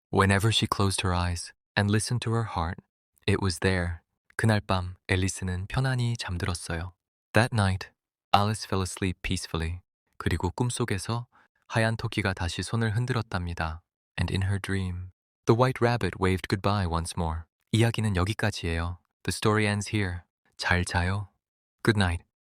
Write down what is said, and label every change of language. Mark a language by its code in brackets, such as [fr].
[en] Whenever she closed her eyes and listened to her heart, it was there. [ko] 그날 밤 앨리스는 편안히 잠들었어요. [en] That night, Alice fell asleep peacefully. [ko] 그리고 꿈속에서 하얀 토끼가 다시 손을 흔들었답니다. [en] And in her dream, the white rabbit waved goodbye once more. [ko] 이야기는 여기까지예요. [en] The story ends here. [ko] 잘 자요. [en] Good night.